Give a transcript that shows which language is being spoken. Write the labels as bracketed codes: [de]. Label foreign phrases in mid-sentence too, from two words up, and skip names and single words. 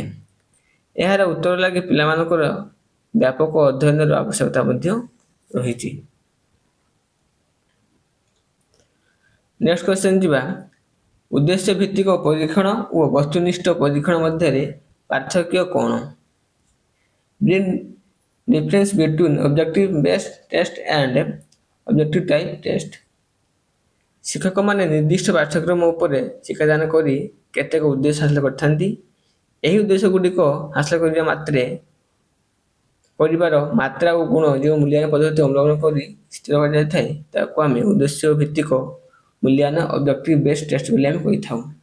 [or] ଏହାର ଉତ୍ତର ଲାଗି ପିଲାମାନଙ୍କର ବ୍ୟାପକ ଅଧ୍ୟୟନର ଆବଶ୍ୟକତା ମଧ୍ୟ ରହିଛି। [en] next question [or] ଯିବା, ଉଦ୍ଦେଶ୍ୟ ଭିତ୍ତିକ ପରୀକ୍ଷଣ ଓ ବସ୍ତୁନିଷ୍ଠ ପରୀକ୍ଷଣ ମଧ୍ୟରେ ପାର୍ଥକ୍ୟ କ'ଣ? [en] Difference between objective based test and objective type test। [or] ଶିକ୍ଷକମାନେ ନିର୍ଦ୍ଦିଷ୍ଟ ପାଠ୍ୟକ୍ରମ ଉପରେ ଶିକ୍ଷାଦାନ କରି କେତେକ ଉଦ୍ଦେଶ୍ୟ ହାସଲ କରିଥାନ୍ତି। ଏହି ଉଦ୍ଦେଶ୍ୟ ଗୁଡ଼ିକ ହାସଲ କରିବା ମାତ୍ରେ କରିବାର ମାତ୍ରା ଓ ଗୁଣ ଯେଉଁ ମୂଲ୍ୟାୟନ ପଦ୍ଧତି ଅବଲମ୍ବନ କରି ସ୍ଥିର କରାଯାଇଥାଏ ତାକୁ ଆମେ ଉଦ୍ଦେଶ୍ୟ ଭିତ୍ତିକ ମୂଲ୍ୟାୟନ [en] objective based test [or] ବୋଲି ଆମେ କହିଥାଉ।